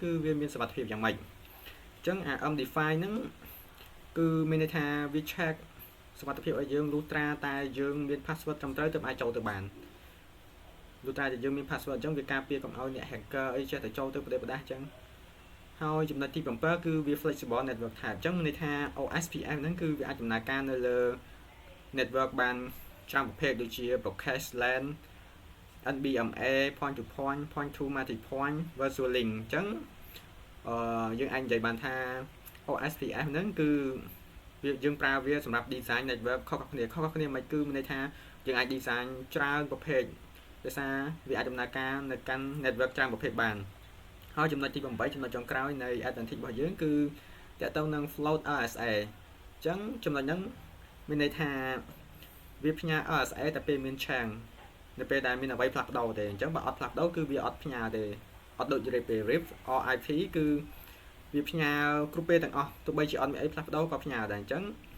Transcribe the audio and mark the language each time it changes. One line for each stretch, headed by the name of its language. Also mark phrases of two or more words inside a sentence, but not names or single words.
Khmer: គឺវាមានសុវត្ថិភាពយ៉ាងម៉េចអញ្ចឹងអា MD5 ហ្នឹងគឺមានន័យថាវា check សុវត្ថិភាពឲ្យយើងលុះត្រាតែយើងមាន password ត្រឹមត្រូវទើបអាចចូលទៅបានលុះត្រាតែយើងមាន password អញ្ចឹងវាការពារកុំឲ្យអ្នក hacker អីចេះតែចូលទៅប្រទេសផ្ដាស់អញ្ចឹងហើយចំណុចទី7គឺវា
English: flexible network type
Khmer: អញ្ចឹងមានន័យថា OSPF ហ្នឹងគឺវាអាចដំណើរការនៅលើ network បានច្រើនប្រភេទដូចជា
English: broadcast LAN NBMA point to point point to multi point virtual link
Khmer: អញ្ចឹងយើងអាចនិយាយបានថា OSPF ហ្នឹងគឺយើងប្រើវាសម្រាប់
English: design network
Khmer: ខុសគ្នាមិន គឺមានន័យថាយើងអាច design ច្រើនប្រភេទដោយសារវាអាចដំណើរការនៅកាន់ network ច្រើនប្រភេទបានហើយចំណុចទី8ចំណុចចុងក្រោយនៃ advantage របស់យើងគឺតកតងនឹង
English: float RSA
Khmer: អញ្ចឹងចំណុចហ្នឹងមានន័យថាវាផ្ញើ RSA តែពេលមាន change នៅពេលដែលមានអ្វីផ្លាស់ប្ដូរទេអញ្ចឹងបើអត់ផ្លាស់ប្ដូរគឺវាអត់ផ្ញើទេអត់ដូច
English: RIP or IP
Khmer: គឺវាផ្ញើគ្រប់ពេលទាំងអស់ទោះបីជាអត់មានអីផ្លាស់ប្ដូរក៏ផ្ញើដែរអញ្ចឹង